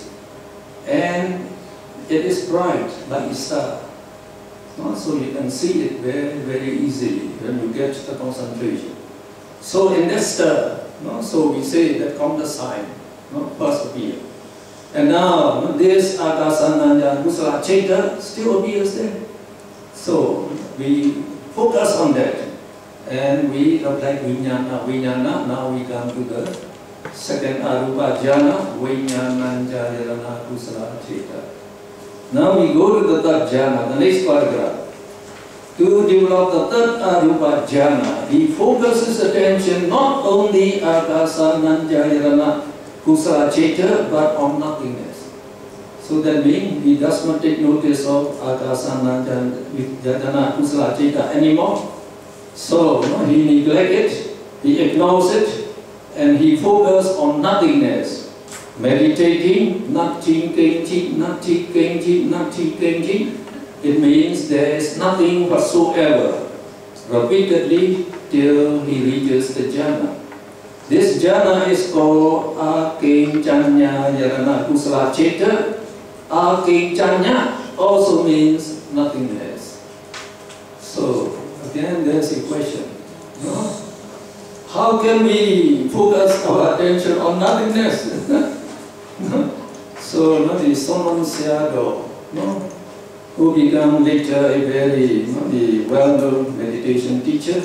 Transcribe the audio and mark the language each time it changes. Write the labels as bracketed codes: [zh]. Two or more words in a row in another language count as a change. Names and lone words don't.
[en] And it is bright like a star. So you can see it very, very easily when you get the concentration. So in this star, so we say that counter sign first appear. And now this [pi] akasananya kusala cheta [en] still appears there. So we focus on that. And we like vinyana. Now we come to the second [pi] arupa jhana, vinyananjayarana kusala cheta. [en] Now we go to the third jhana, the next paragraph. To develop the third [pi] arupa jhana, [en] he focuses attention not only [pi] akasananjayarana kusala cheta, [en] but on nothingness. So that means he does not take notice of [pi] akasananjayarana kusala cheta [en] anymore. So he neglects it, he ignores it, and he focuses on nothingness. Meditating, nothing. It means there is nothing whatsoever. Repeatedly till he reaches the jhana. This jhana is called [pi] akinchanya yarana kusala cheta. [en] Akinchanya also means nothingness. So again, there's a question. How can we focus our attention on nothingness? So the Soman Sayadaw, who became later a very the well-known meditation teacher.